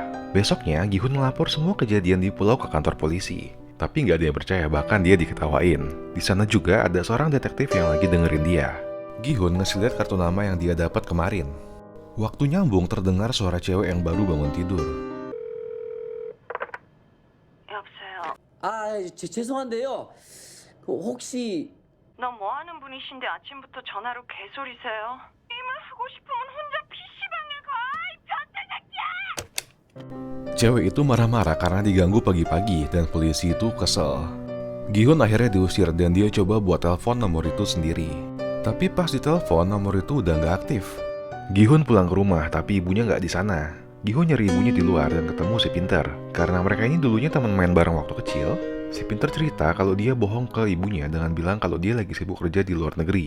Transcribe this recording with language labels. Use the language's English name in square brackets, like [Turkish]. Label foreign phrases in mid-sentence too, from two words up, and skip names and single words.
[Indonesian] Besoknya, Gihun melapor semua kejadian di pulau ke kantor polisi. Tapi nggak ada yang percaya, bahkan dia diketawain. Di sana juga ada seorang detektif yang lagi dengerin dia. Gihun ngasih lihat kartu nama yang dia dapat kemarin. Waktu nyambung terdengar suara cewek yang baru bangun tidur. [Korean] 여보세요. 죄송한데요. 혹시 너 뭐 하는 분이신데 아침부터 전화로 개소리세요? 게임을 하고 싶으면 혼자 PC방에 가, 이 변태 새끼야! [Indonesian] Cewek itu marah-marah karena diganggu pagi-pagi dan polisi itu kesel. Gihun akhirnya diusir dan dia coba buat telepon nomor itu sendiri. Tapi pas ditelepon nomor itu udah nggak aktif. Gihun pulang ke rumah tapi ibunya nggak di sana. Gihun nyari ibunya di luar dan ketemu si Pinter. Karena mereka ini dulunya teman main bareng waktu kecil, si Pinter cerita kalau dia bohong ke ibunya dengan bilang kalau dia lagi sibuk kerja di luar negeri.